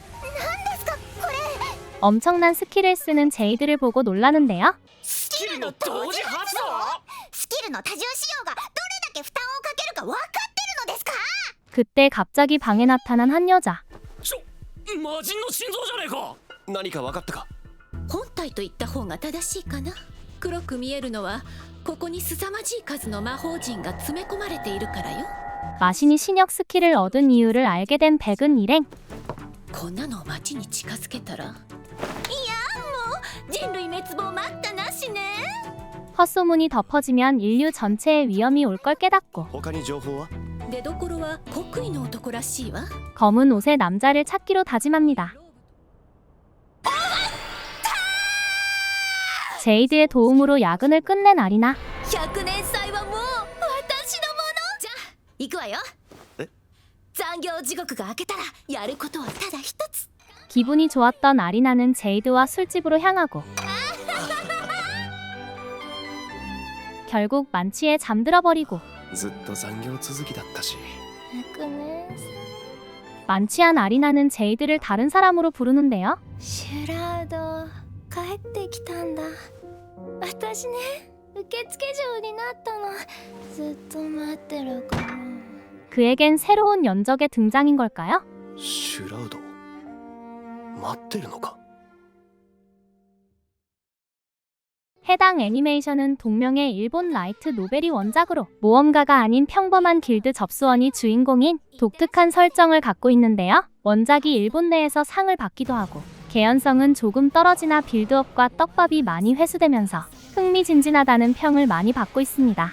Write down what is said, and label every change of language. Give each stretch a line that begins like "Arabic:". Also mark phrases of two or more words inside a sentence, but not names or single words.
Korean: 엄청난 스킬을 쓰는 제이드를 보고 놀라는데요.
Japanese: スキルの同時発動。スキルの多重使用がどれだけ負担をかけるか分かってるのですか？
Korean: 그때 갑자기 방에 나타난 한 여자.
Japanese: 魔人の心臓じゃねえか。何か分かったか？本体と言った方が正しいかな。黒く見えるのはここに凄まじい数の魔法陣が詰め込まれているからよ。
Korean: 마신이 신역 스킬을 얻은 이유를 알게 된 백은 일행.
Japanese: こんなのを町に近づけたら、いやもう人類滅亡待ったなしね。
Korean: 헛소문이 덮어지면 인류 전체에 위험이 올 걸 깨닫고
Japanese: 他に情報は？出どころは国威の男らしいわ。
Korean: 검은 옷의 남자를 찾기로 다짐합니다. 제이드의 도움으로 야근을 끝낸 아리나.
Japanese: 100 年祭はもう私のもの。じゃあ行くわよ。え？残業地獄が明けたらやることはただ一つ。
Korean: 기분이 좋았던 아리나는 제이드와 술집으로 향하고 결국 만취해 잠들어 버리고
Japanese: ずっと残業続きだったし。
Korean: 만취한 아리나는 제이드를 다른 사람으로 부르는데요.
Japanese: シュラウド帰ってきたんだ。私ね、受付嬢になったの。ずっと待ってるから。
Korean: 그에겐 새로운 연적의 등장인 걸까요?
Japanese: シュラウド待ってるのか？
Korean: 해당 애니메이션은 동명의 일본 라이트 노벨이 원작으로 모험가가 아닌 평범한 길드 접수원이 주인공인 독특한 설정을 갖고 있는데요. 원작이 일본 내에서 상을 받기도 하고 개연성은 조금 떨어지나 빌드업과 떡밥이 많이 회수되면서 흥미진진하다는 평을 많이 받고 있습니다.